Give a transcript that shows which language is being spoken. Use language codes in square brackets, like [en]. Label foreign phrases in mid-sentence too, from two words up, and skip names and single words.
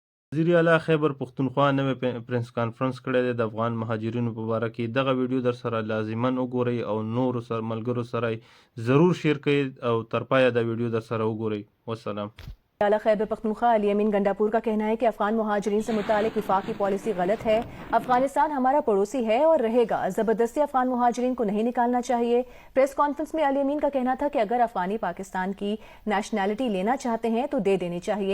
[ps] وزیر اعلی خیبر پختونخوا نوې پرنس کانفرنس کړی دی د افغان مهاجرینو په باره کې. دغه ویډیو در سره لازماً وګورئ او نورو سره ملګرو سره ضرور شیر کړئ او تر پایه دا ویډیو در سره وګورئ. والسلام. [ur] اعلیٰ خیبر پختونخوا علی امین گنڈاپور کا کہنا ہے کہ افغان مہاجرین سے متعلق وفاقی پالیسی غلط ہے. افغانستان ہمارا پڑوسی ہے اور رہے گا. زبردستی افغان مہاجرین کو نہیں نکالنا چاہیے. پریس کانفرنس میں علی امین کا کہنا تھا کہ اگر افغانی پاکستان کی نیشنلٹی لینا چاہتے ہیں تو دے دینی چاہیے.